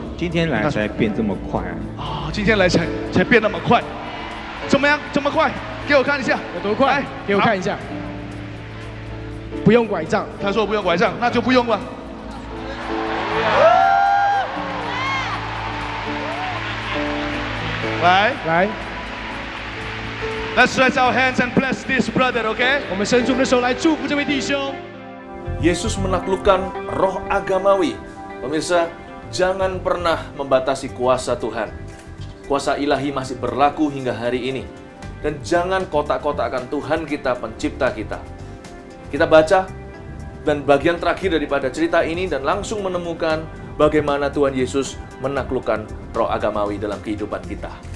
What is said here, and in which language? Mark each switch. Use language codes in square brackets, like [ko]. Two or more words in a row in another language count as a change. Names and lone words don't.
[zh] 今天来才变这么快啊！今天来才变那么快，怎么样？这么快？给我看一下，有多快？给我看一下。不用拐杖，他说不用拐杖，那就不用了。 [en] 来。Let's stretch our hands and bless this brother, okay? [zh] 我们伸出我们的手来祝福这位弟兄。 [id] Yesus menaklukkan roh agamawi. Pemirsa, jangan pernah membatasi kuasa Tuhan. Kuasa ilahi masih berlaku hingga hari ini. Dan jangan kotak-kotakkan Tuhan kita, pencipta kita. Kita baca dan bagian terakhir daripada cerita ini dan langsung menemukan bagaimana Tuhan Yesus menaklukkan roh agamawi dalam kehidupan kita.